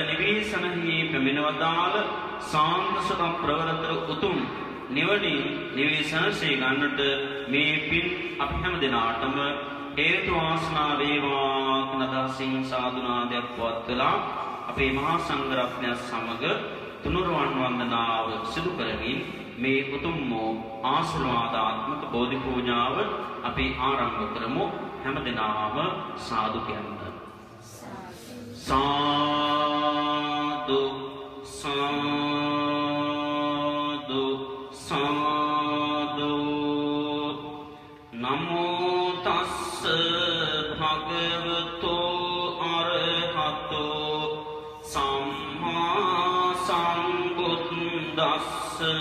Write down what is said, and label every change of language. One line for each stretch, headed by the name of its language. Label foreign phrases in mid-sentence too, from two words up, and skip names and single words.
Sinhala: නිවේසනහි පැමිණවදාළ සාන්ත සුඛ ප්‍රවරතර උතුම් නිවනින් නිවේසනසේ ගන්නට මේ පින් අපි හැම දිනාටම හේතු වාසනා වේවා කියන අදහසින් සාදුනාදයක් පවත්වලා අපේ මහා සංඝ රත්නය සමග තුනුරුවන් වන්දනාව සිදු කරමින් මේ උතුම් වූ ආශිර්වාදාත්මක බෝධි පූජාව අපි ආරම්භ කරමු. හැම දිනාම සාදු කියන්න.
Pali: සාදු සාදු සාදු නමෝ තස්ස භගවතෝ අරහතෝ සම්මා සම්බුද්දස්ස